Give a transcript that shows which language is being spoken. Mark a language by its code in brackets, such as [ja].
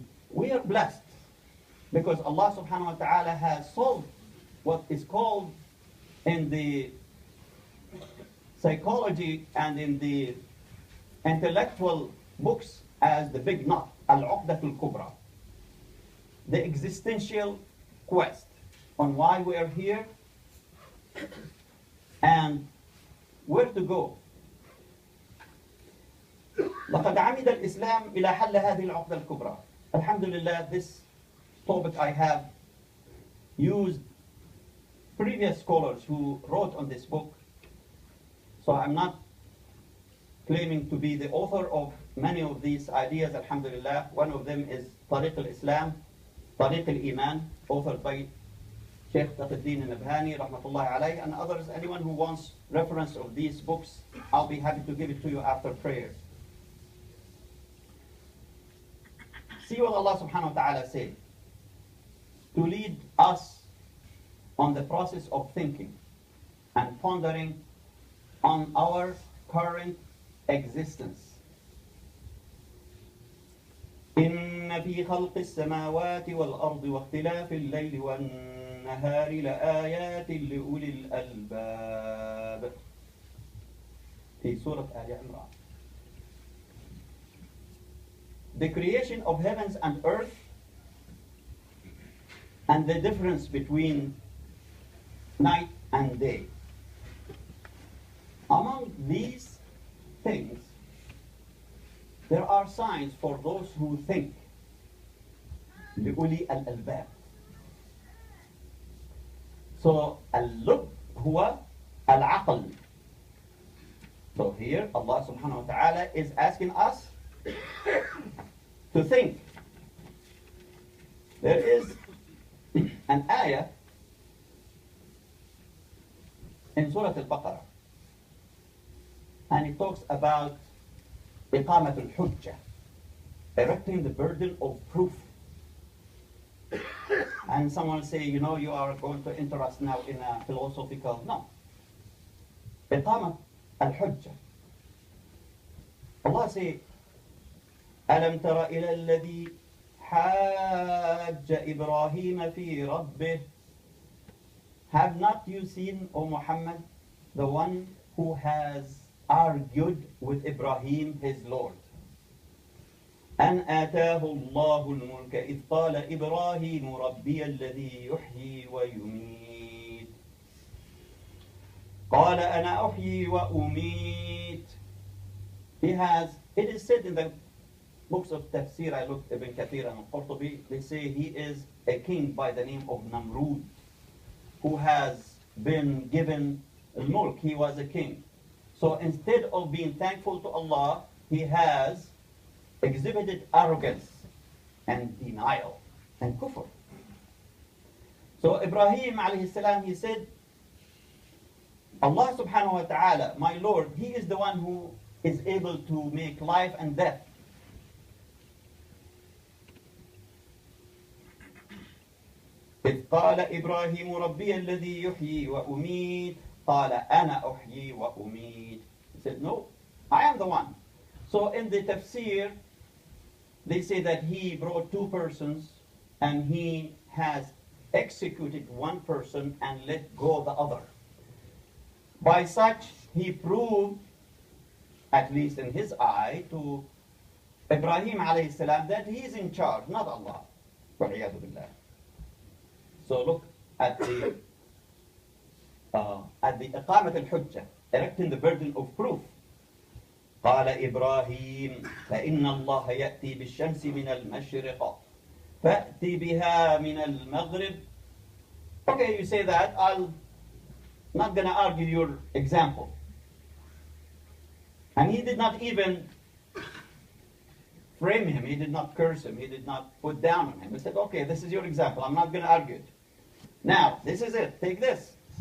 [en] We are blessed because Allah subhanahu wa ta'ala has solved what is called in the psychology and in the intellectual books as the big knot, al-uqdatul kubra, the existential quest on why we are here and where to go. [ar] لقد عمد الإسلام إلى حل هذه العقدة الكبرى. [en] Alhamdulillah, this topic I have used previous scholars who wrote on this book. So I'm not claiming to be the author of many of these ideas, alhamdulillah. One of them is Tariq al-Islam, Tariq al-Iman, authored by Sheikh Taqi al-Nabhani, rahmatullahi alayhi, and others. Anyone who wants reference of these books, I'll be happy to give it to you after prayers. See what Allah subhanahu wa ta'ala said. To lead us on the process of thinking and pondering on our current existence. [ar] إن في خلق السماوات والأرض واختلاف الليل والنهار لآيات لأولي الألباب. في سورة آل عمران. [en] The creation of heavens and earth and the difference between night and day. Among these things, there are signs for those who think. [ar] لأولي الألباب. So, اللب هو العقل. [en] So here, Allah subhanahu wa ta'ala is asking us to think. There is an ayah in Surah Al-Baqarah, and it talks about [ar] إقامة الحجة, [en] erecting the burden of proof. And someone say, you know, you are going to enter us now in a philosophical, no. [ar] إقامة الحجة. [en] Allah say, [ar] ألم تر إلى الذي حاج إبراهيم في ربه. [en] Have not you seen, O Muhammad, the one who has argued with Ibrahim, his Lord? [ar] أن آتاه الله الملك إذ قال إبراهيم ربي الذي يحيي ويميت. قال أنا أحيي وأميت. [en] It is said in the books of tafsir, I looked Ibn Kathir and Qurtubi, they say he is a king by the name of Namrud, who has been given al-mulk. He was a king. So instead of being thankful to Allah, he has exhibited arrogance and denial and kufr. So Ibrahim alayhi salam, he said, Allah subhanahu wa ta'ala, my Lord, he is the one who is able to make life and death. [ar] إذ قال إبراهيم ربي الذي يحيي وأميت قال أنا أحيي وأميت. [en] He said, no, I am the one. So in the tafsir, they say that he brought two persons and he has executed one person and let go the other. By such, he proved, at least in his eye, to Ibrahim alayhi salam that he is in charge, not Allah. [ar] وَالْعِيَاذُ بِاللَّهِ. [en] So look at the [ar] إقامة الحجة, [en] erecting the burden of proof. [ar] قال إبراهيم فإن الله يأتي بالشمس من المشرق فأتي بها من المغرب. [en] Okay, you say that, I'm not going to argue your example. And he did not even frame him, he did not curse him, he did not put down on him. He said, okay, this is your example, I'm not going to argue it. Now, this is it, take this.